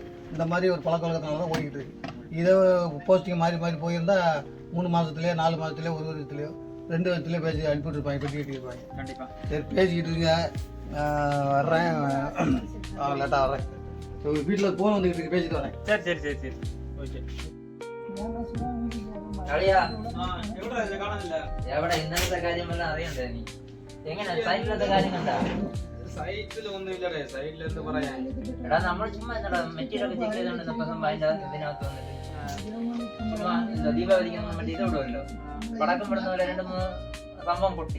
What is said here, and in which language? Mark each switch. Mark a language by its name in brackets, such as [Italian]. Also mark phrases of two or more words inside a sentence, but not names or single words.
[Tamil] இந்த மாதிரி ஒரு பழக்க வழக்கத்தினால தான் ஓடிக்கிட்டு இருக்கு. இதே போஸ்டிங் மாறி போயிருந்தா 3 மாதத்துலேயோ 4 மாதத்துலேயோ 1 வருஷத்துலையோ 2 வருஷத்துலேயோ பேசி அனுப்பிவிட்டுருப்பாங்க. பெட்டிக்கிட்டு இருப்பாங்க. கண்டிப்பாக சரி பேசிக்கிட்டு இருங்க. வர்றேன். லேட்டாக வர்றேன். வீட்டில் ஃபோன் வந்துக்கிட்டு இருக்கு. பேசிட்டு வரேன். சரி ஓகே. [Malayalam] എവിടെ ഇന്നത്തെ കാര്യമെല്ലാം അറിയണ്ടേ നീ? എങ്ങനെ സൈറ്റിലത്തെ കാര്യം കണ്ടാ? സൈറ്റിൽ ഒന്നും ഇല്ലടേ. സൈറ്റിൽ എന്ത് പറയാ? എടാ നമ്മൾ ചുമ്മാ എന്താ മെറ്റീരിയൽ ഒക്കെ ചെക്ക് ചെയ്തോണ്ടിരുന്നപ്പോ അതിന്റെ ഇതിനകത്ത് വന്നിട്ട് ചുമ്മാ എന്താ ദീപാവലിക്ക് മറ്റേ ഇത് വിടുമല്ലോ, പടക്കം വിടുന്ന പോലെ 2-3 സംഭവം പൊട്ടി.